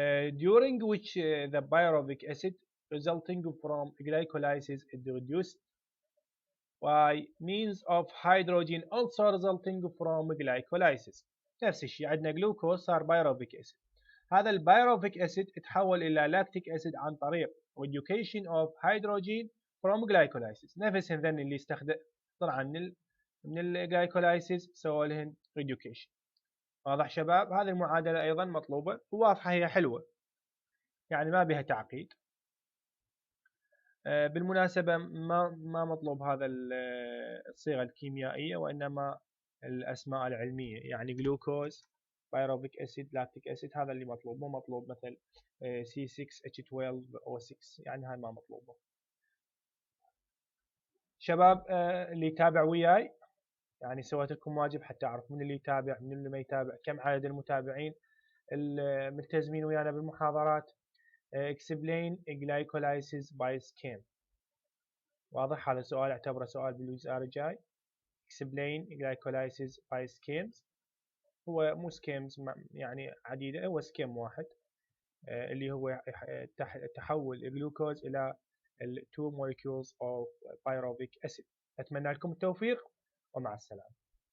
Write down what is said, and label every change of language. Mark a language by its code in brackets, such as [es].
[en] During which the pyruvic acid resulting from glycolysis is reduced by means of hydrogen also resulting from glycolysis. [ar] نفس الشيء، عندنا جلوكوز صار بايروفيك أسيد، هذا البايروفيك أسيد تحول إلى لاكتيك أسيد عن طريق [en] reduction of hydrogen from glycolysis. [ar] نفس هذين اللي استخدم طلع من الجلايكولايسيس سووا لهن reduction. واضح شباب؟ هذه المعادلة أيضا مطلوبة وواضحة، هي حلوة يعني ما بها تعقيد. بالمناسبة ما مطلوب هذا الصيغة الكيميائية، وإنما الأسماء العلمية، يعني جلوكوز، بايروفيك أسيد، لاكتيك أسيد، هذا اللي مطلوب، مو مطلوب مثل C6H12O6، يعني هاي ما مطلوبة. شباب اللي يتابع وياي، يعني سويت لكم واجب حتى أعرف من اللي يتابع من اللي ما يتابع، كم عدد المتابعين الملتزمين ويانا بالمحاضرات. [en] explain glycolysis by scheme. [ar] واضح؟ هذا سؤال اعتبره سؤال بالجزء الجاي. [en] explain glycolysis by schemes. [ar] هو مو schemes يعني عديدة، هو scheme واحد اللي هو تحول الجلوكوز إلى ال [en] 2 molecules of pyruvic acid. [ar] أتمنى لكم التوفيق ومع السلامة.